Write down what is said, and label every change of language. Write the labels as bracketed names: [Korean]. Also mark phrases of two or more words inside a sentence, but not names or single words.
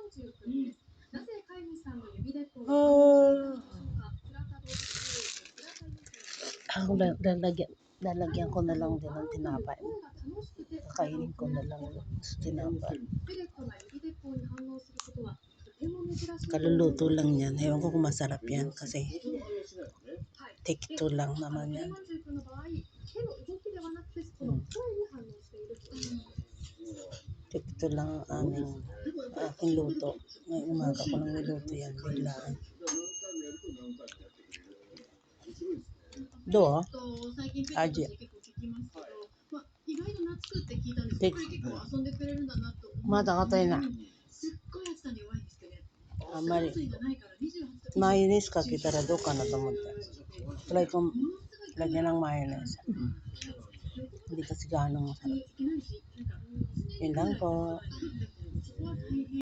[Filipino] Lalagyan ko na lang din ng tinapay. Kakainin ko na lang sa tinapay. Kaluluto lang yan. Ewan ko kung masarap yan kasi [English] take two [Filipino] lang naman yan. [English] Take two [Filipino] lang ang aking luto. Ngayong umaga ko nang niluto yan. Biglaan. Do, Aji. Mata ka tayo na. Mayonnaise [Japanese] かけたらどうかなと思って。 [Filipino] Try ko lagyan ng mayonnaise. Hindi kasi gaano masarap. Yun lang po.